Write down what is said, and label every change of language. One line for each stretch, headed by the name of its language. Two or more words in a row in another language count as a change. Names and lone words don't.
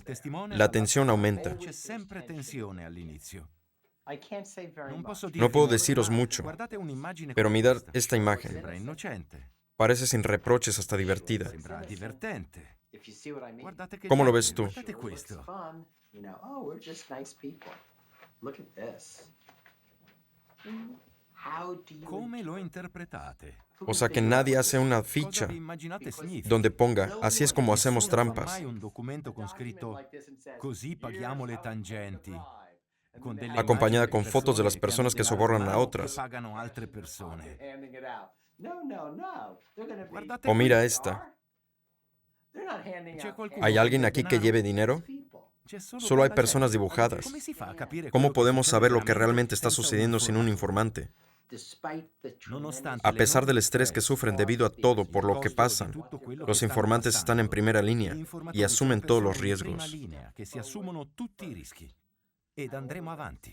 Spanish: La tensión aumenta. No puedo deciros mucho, pero mirad esta imagen. Parece sin reproches, hasta divertida. ¿Cómo lo ves tú?
Italian: Come lo interpretate?
Spanish: O sea que nadie hace una ficha donde ponga, así es como hacemos trampas.
Italian: Mai un documento con scritto così paghiamo le tangenti.
Spanish: Acompañada con fotos de las personas que sobornan a otras.
Italian: Pagano altre persone.
Spanish: O mira esta. ¿Hay alguien aquí que lleve dinero? Solo hay personas dibujadas. ¿Cómo podemos saber lo que realmente está sucediendo sin un informante? A pesar del estrés que sufren debido a todo por lo que pasan, los informantes están en primera línea y asumen todos los riesgos.
Italian: Que si assumono tutti i rischi. Ed andremo avanti.